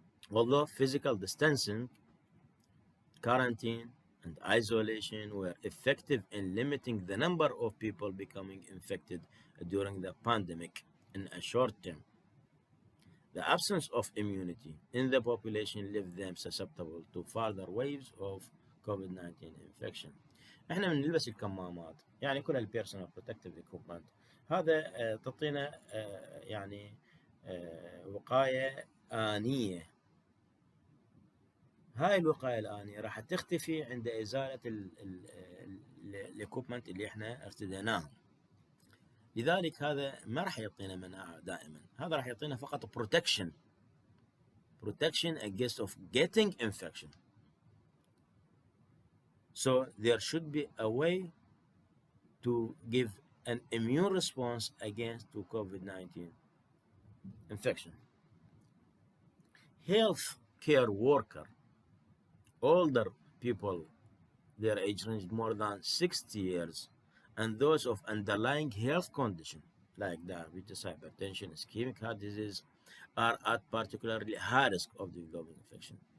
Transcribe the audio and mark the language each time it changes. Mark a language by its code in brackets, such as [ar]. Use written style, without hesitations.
[en] Although physical distancing, quarantine, and isolation were effective in limiting the number of people becoming infected during the pandemic in a short term, the absence of immunity in the population left them susceptible to further waves of COVID-19 infection. [ar] احنا من نلبس الكمامات، يعني كل [en] البيرسونال protective equipment, [ar] هذا تعطينا يعني وقاية آنية. هاي الوقاية الآنية راح تختفي عند إزالة الايكوبمنت اللي احنا ارتديناهم. لذلك هذا ما راح يعطينا مناعة دائما، هذا راح يعطينا فقط [en] protection against of getting infection. So there should be a way to give an immune response against to COVID-19 infection. Health care worker, older people, their age range more than 60 years, and those of underlying health condition like diabetes, hypertension, ischemic heart disease are at particularly high risk of developing infection.